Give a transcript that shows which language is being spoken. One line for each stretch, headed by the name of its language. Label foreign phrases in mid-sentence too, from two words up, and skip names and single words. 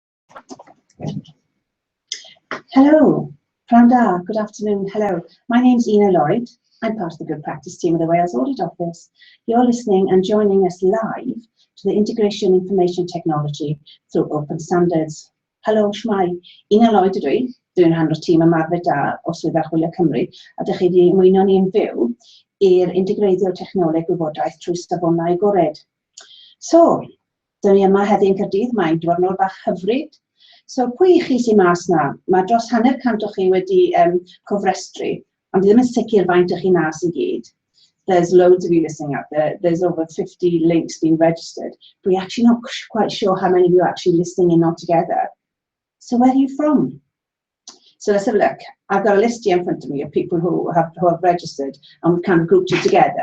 English: Hello, Pranda, good afternoon, hello. My name's Ina Lloyd. I'm part of the Good Practice team of the Wales Audit Office. You're listening and joining us live to the Integration Information Technology through Open Standards.
Welsh: Helo, shmai. Ina Lloyd ydw I, dwi'n rhan o'r tîm ymarfer da o Swyddfa Archwilio Cymru, a dych chi wedi ymuno ni yn fyw i'r Integreiddio Technoleg Gwybodaeth trwy Safonau Agored. So, dyn ni yma heddiw yn Caerdydd, mae'n diwrnod bach hyfryd. So, pwy i chi sy'n mas na? Mae dros hanner cant o chi wedi cofrestru, ond ddim yn sicr faint o chi nas i gyd.
English: There's loads of you listening out there. There's over 50 links being registered. But we're actually not quite sure how many of you are actually listening in altogether. So where are you from? So let's have a look. I've got a list here in front of me of people who have registered, and we've kind of grouped it together.